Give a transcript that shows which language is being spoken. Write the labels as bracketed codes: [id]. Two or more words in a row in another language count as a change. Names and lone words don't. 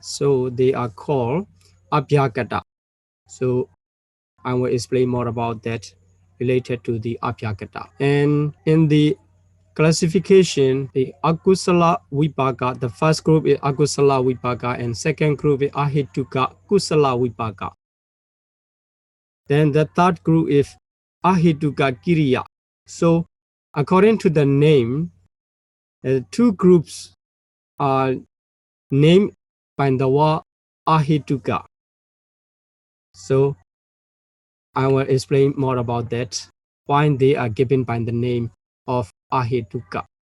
[en] So they are called abhyagata. So I will explain more about that related to the abhyagata. And in the classification, the [pi] akusala vipaka, [en] the first group is [pi] akusala vipaka, [en] and second group is [pi] ahituka kusala vipaka. [en] Then the third group is [pi] ahituka kiriya. [en] So according to the name, 2 groups are named by the word ahituka. So I will explain more about that, why they are given by the name of ahituka.